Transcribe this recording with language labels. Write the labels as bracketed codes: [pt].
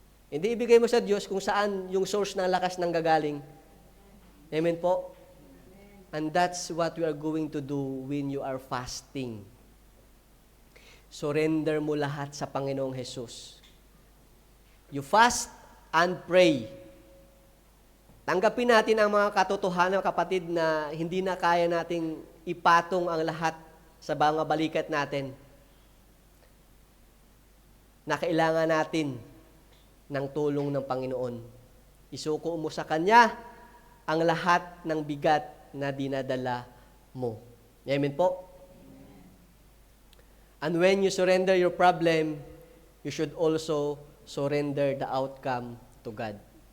[tl] Hindi ibigay mo sa Diyos kung saan yung source ng lakas nang gagaling. Amen po? [en] And that's what we are going to do when you are fasting. [tl] Surrender mo lahat sa Panginoong Jesus. [en] You fast and pray. [tl] Tanggapin natin ang mga katotohanan, kapatid, na hindi na kaya nating ipatong ang lahat sa mga balikat natin. Na kailangan natin ng tulong ng Panginoon. Isuko mo sa Kanya ang lahat ng bigat na dinadala mo. Amen po? [en] And when you surrender your problem, you should also surrender the outcome to God.